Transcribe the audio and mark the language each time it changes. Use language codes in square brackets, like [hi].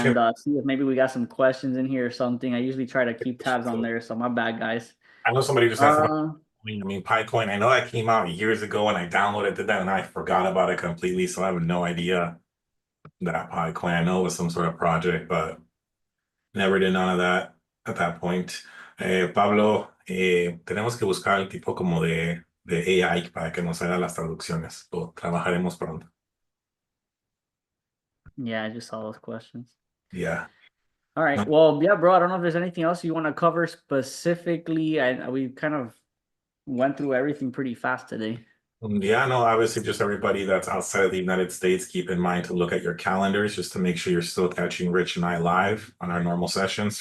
[en] and see if maybe we got some questions in here or something. I usually try to keep tabs on there, so my bad, guys. I know somebody just asked about. Uh, I mean, Picoin. I know that came out years ago, and I downloaded that, and I forgot about it completely. So I have no idea that Picoin. I know it was some sort of project, but never did none of that at that point. [es] Pablo, tenemos que buscar el tipo como de AI para que nos haga las traducciones. Lo trabajaremos pronto. [en] yeah, I just saw those questions. Yeah. All right. No. Well, yeah, bro. I don't know if there's anything else you want to cover specifically. We kind of went through everything pretty fast today. Yeah, no, obviously just everybody that's outside of the United States, keep in mind to look at your calendars just to make sure you're still catching Rich and I live on our normal sessions.